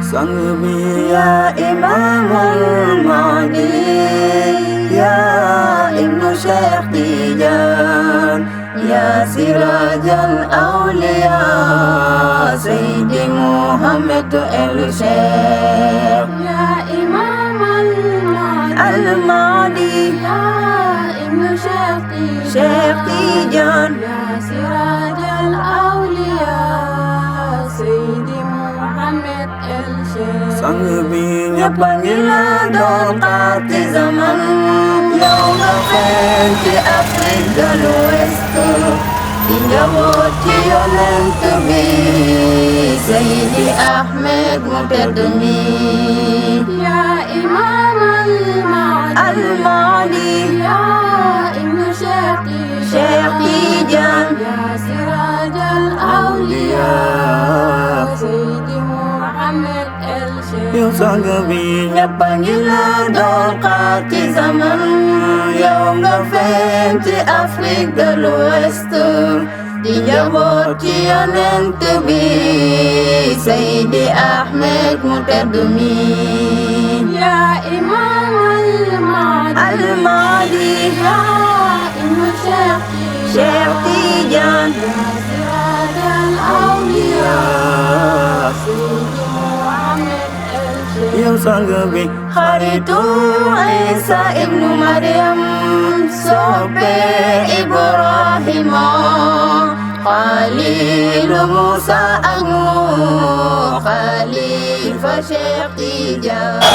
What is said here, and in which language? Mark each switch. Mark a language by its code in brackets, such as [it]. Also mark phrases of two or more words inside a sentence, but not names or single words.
[ar] Sangbi يا إمام المهدي، يا ابن شيخ تيجان، يا سراج الأولياء، سيدي محمد الشيخ, يا إمام al-Mahdi, يا ابن Syekh Tijan, يا سراج الأولياء، سيدي محمد الشيخ. [wo] sang bi ñëpp a ngi la doon xaar ci zaman, yow nga feeñ ci Afrique de l'Ouest, di njaboot ci yonent bi Seydi Ahmed mu tedd mi. [ar] يا إمام al-Mahdi, يا ابن Syekh Tijan, يا سراج الأولياء، سيدي محمد الشيخ. [wo] yow sang bi ñëpp a ngi la doon xaar ci zaman, yow nga feeñ ci Afrique de l'Ouest, di njaboot ci yonent bi Seydi Ahmed mu tedd mi. [ar] يا إمام al-Mahdi, يا ابن Syekh Tijan, يا سراج الأولياء، سيدي محمد الشيخ. [wo] yow sang bi xaritu Isa ibnu Maryam, soppe Ibrahima, Xalilu Musa ak Nuux, Xalifa Syekh Tijan.